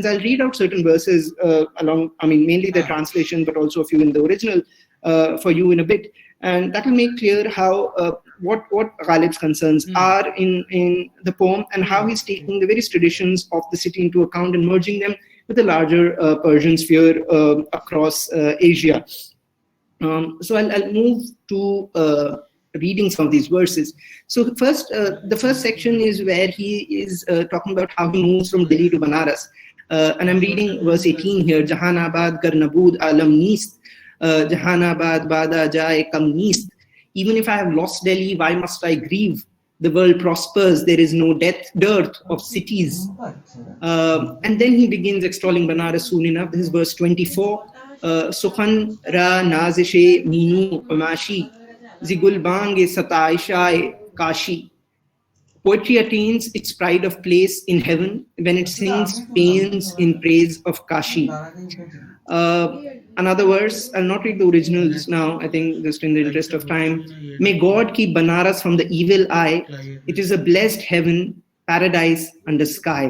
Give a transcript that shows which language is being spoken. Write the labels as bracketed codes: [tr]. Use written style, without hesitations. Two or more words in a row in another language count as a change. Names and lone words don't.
[en] I'll read out certain verses mainly the translation, but also a few in the original for you in a bit, and that will make clear how what Ghalib's concerns are in the poem, and how he's taking the various traditions of the city into account and merging them with the larger Persian sphere across Asia. So I'll move to reading some of these verses. So first, the first section is where he is talking about how he moves from Delhi to Banaras. And I'm reading verse 18 here. [fa] جهان‌آباد گر نبود الم نیست، جهان‌آباد بادا جای کم نیست. [en] Even if I have lost Delhi, why must I grieve? The world prospers, there is no dearth of cities. And then he begins extolling Banaras soon enough. This is verse 24. [fa] سخن را نازش مینو قماشی، ز گلبانگ ستایش‌های کاشی. [en] Poetry attains its pride of place in heaven when it sings paeans in praise of Kashi. Another verse, I'll not read the originals now, I think just in the interest of time. May God keep Banaras from the evil eye. It is a blessed heaven, paradise under sky.